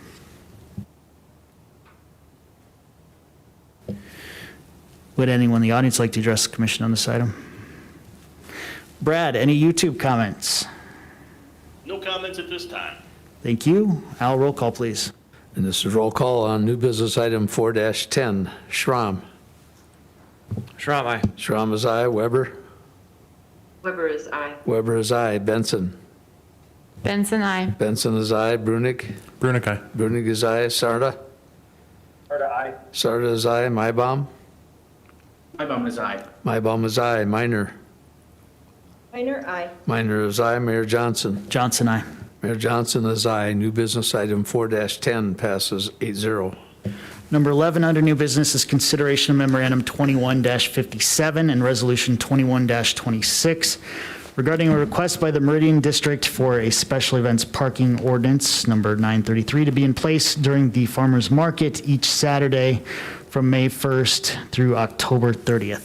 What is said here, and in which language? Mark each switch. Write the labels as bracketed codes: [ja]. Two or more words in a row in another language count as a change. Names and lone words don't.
[en] Would anyone in the audience like to address the commission on this item? Brad, any YouTube comments? No comments at this time. Thank you. Al, roll call, please. And this is roll call on new business item 4-10. Schramm. Schramm, aye. Schramm is aye. Weber. Weber is aye. Weber is aye. Benson. Benson, I. Benson is aye. Brunick. Brunick, aye. Brunick is aye. Sarda. Sarda, aye. Sarda is aye. Mybom. Mybom is aye. Mybom is aye. Minor. Minor, aye. Minor is aye. Mayor Johnson. Johnson, aye. Mayor Johnson is aye. New business item 4-10 passes 8-0. Number 11 under new business is consideration of memorandum 21-57 and resolution 21-26 regarding a request by the Meridian District for a special events parking ordinance, number 933, to be in place during the farmers market each Saturday from May 1st through October 30th.